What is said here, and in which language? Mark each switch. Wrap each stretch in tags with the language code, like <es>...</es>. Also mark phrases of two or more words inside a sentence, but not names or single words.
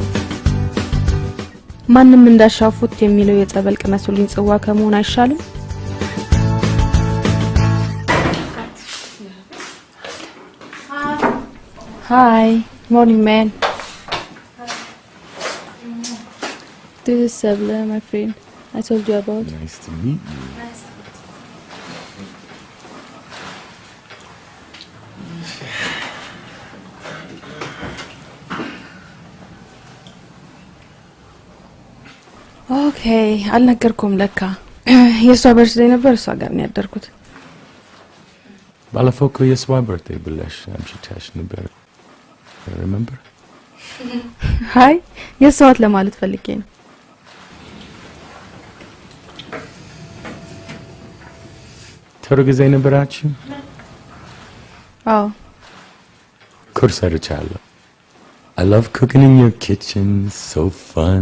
<am>ማንም እንዳሻፉት የሚለው የጸበል ቅመሱልኝ ጽዋ ከመሆን አይሻልም?</am> <en>Hi, morning man. This is Sabla, my friend. I told you about. Nice to meet you.</en> <am>ኦኬ አልነገርኩም ለካ የሷ በርዝዴይ ነበር እሷ ጋር ነው ያደርኩት። ባለፈው እኮ የሷ birthday ብለሽ አምሽተሽ ነበር remember ሃይ የሷት ለማለት ፈልጌ ነው ጥሩ ጊዜ ነበራችሁ አዎ ኩርስ ሰርቻለሁ</am> <en>I love cooking in your kitchen so fun</en>